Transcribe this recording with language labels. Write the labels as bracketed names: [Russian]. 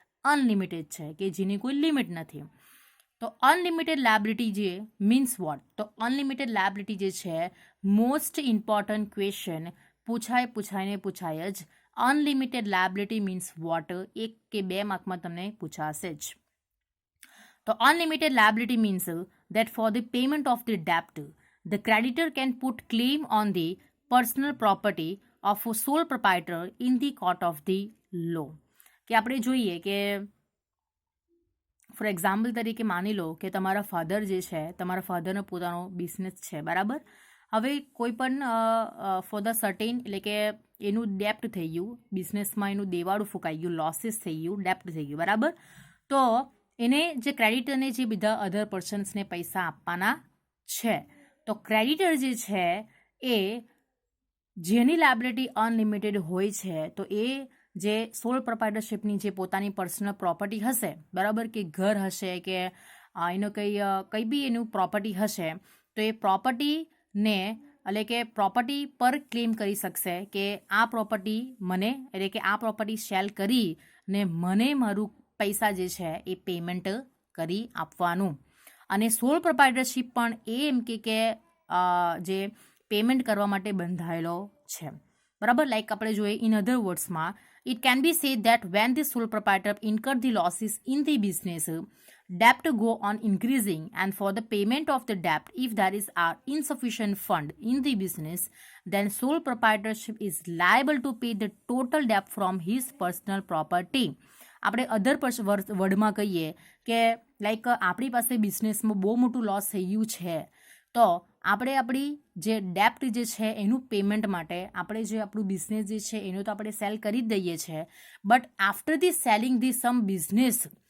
[Gujarati] Unlimited છે કે જેની કોઈ લિમિટ નથી. તો અનલિમિટેડ લાયબિલિટી જે મીન્સ વોટ? તો અનલિમિટેડ લાયબિલિટી જે છે મોસ્ટ ઇમ્પોર્ટન્ટ ક્વેશ્ચન પૂછાય જ. Unlimited liability means what? 1 કે 2 માર્કમાં તમને પૂછાશે જ. [English] તો unlimited liability means that for the payment of the debt, the creditor can put claim on the personal property of a sole proprietor in the court of the law. [Gujarati] કે આપણે જોઈએ કે for example તરીકે માની લો કે તમારા father જે છે, તમારા ફાધરનો પોતાનો બિઝનેસ છે, બરાબર. હવે કોઈ પણ ફોર ધ સર્ટેન એટલે કે એનું ડેપ્ટ થઈ ગયું, બિઝનેસમાં એનું દેવાળું ફૂંકાઈ ગયું, લોસીસ થઈ ગયું, ડેપ્ટ થઈ ગયું, બરાબર. તો એને જે ક્રેડિટરને જે બધા અધર પર્સન્સને પૈસા આપવાના છે, તો ક્રેડિટર જે છે એ જેની લાયબિલિટી અનલિમિટેડ હોય છે, તો એ જે સોલ પ્રોપ્રાઇટરશિપની જે પોતાની પર્સનલ પ્રોપર્ટી હશે, બરાબર, કે ઘર હશે કે એનો કંઈ બી એનું પ્રોપર્ટી હશે, તો એ પ્રોપર્ટીને એટલે કે પ્રોપર્ટી પર ક્લેમ કરી શકશે કે આ પ્રોપર્ટી મને એટલે કે આ પ્રોપર્ટી સેલ કરીને મને મારું પૈસા જે છે એ પેમેન્ટ કરી આપવાનું. અને સોલ પ્રોપ્રાઇટરશિપ પણ એ એમ કે જે પેમેન્ટ કરવા માટે બંધાયેલો છે, બરાબર. લાઈક આપણે જોઈએ in other વર્ડ્સમાં [English] it can be said that when the sole proprietor incurred the losses in the business, debt go on increasing, and for the payment of the debt, if there is insufficient fund in the business, then sole proprietorship is liable to pay the total debt from his personal property. [Gujarati] આપણે અધર વર્ડમાં કહીએ કે like આપણી પાસે બિઝનેસમાં બહુ મોટું loss થઈ ગયું છે, તો આપણે આપણી જે ડેપ્ટ જે છે એનું પેમેન્ટ માટે આપણે જે આપણું બિઝનેસ જે છે એનું તો આપણે સેલ કરી જ દઈએ છીએ, but after the selling the sum business